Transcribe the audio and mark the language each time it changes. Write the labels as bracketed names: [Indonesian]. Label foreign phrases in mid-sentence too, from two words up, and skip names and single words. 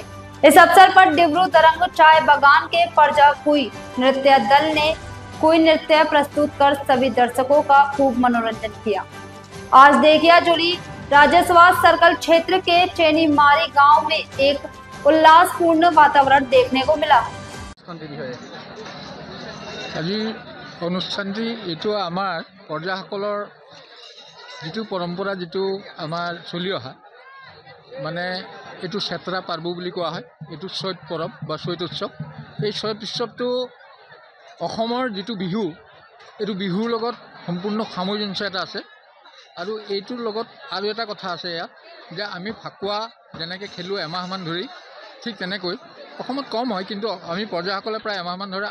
[Hindi] इस अवसर पर डिब्रू दरंग चाय बागान के प्रजा कुई नृत्य दल ने कुई नृत्य प्रस्तुत कर सभी दर्शकों का खूब मनोरंजन किया। आज देखियाजुली राजस्व सर्कल क्षेत्र के चेनीमारी गांव में एक उल्लासपूर्ण वातावरण देखने को मिला। [Assamese] অনুষ্ঠানটি এইটো আমাৰ প্ৰজাসকলৰ যিটো পৰম্পৰা যিটো আমাৰ চলি অহা মানে এইটো চেতৰা পাৰ্ব বুলি কোৱা হয়। এইটো চৈত পৰব বা চৈত উৎসৱ। এই চৈত উৎসৱটো অসমৰ যিটো বিহু এইটো বিহুৰ লগত সম্পূৰ্ণ সামঞ্জস্য এটা আছে আৰু এইটোৰ লগত আৰু এটা কথা আছে ইয়াত যে আমি ফাকুৱা যেনেকৈ খেলোঁ এমাহমান ধৰি, ঠিক তেনেকৈ অসমত কম হয় কিন্তু আমি প্ৰজাসকলে প্ৰায় এমাহমান ধৰে।